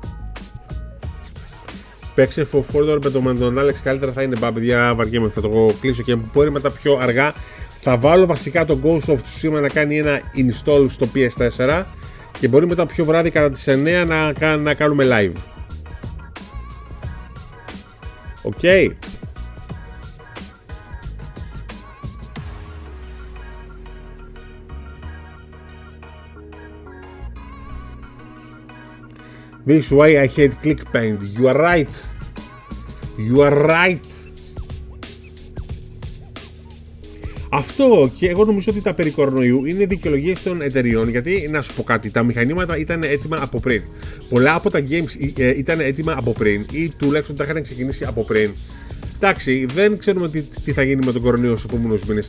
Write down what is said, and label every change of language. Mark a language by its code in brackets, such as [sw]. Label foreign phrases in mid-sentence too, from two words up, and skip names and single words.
[el] Παίξε Fordor με τον Alex, καλύτερα θα είναι. Παιδιά, βαριέμαι, θα το κλείσω και μπορεί μετά πιο αργά. Θα βάλω βασικά το Ghost of Tsushima να κάνει ένα install στο PS4 και μπορεί μετά πιο βράδυ κατά τις 9 να κάνουμε live. Οκ. [en] This is why I hate clickbait. You are right. You are right. [el] Αυτό, και εγώ νομίζω ότι τα περί κορονοϊού είναι δικαιολογίες των εταιριών, γιατί να σου πω κάτι, τα μηχανήματα ήταν έτοιμα από πριν. Πολλά από τα games ήταν έτοιμα από πριν ή τουλάχιστον τα είχαν ξεκινήσει από πριν. Εντάξει, δεν ξέρουμε τι θα γίνει με τον κορονοϊό στους επόμενους μήνες.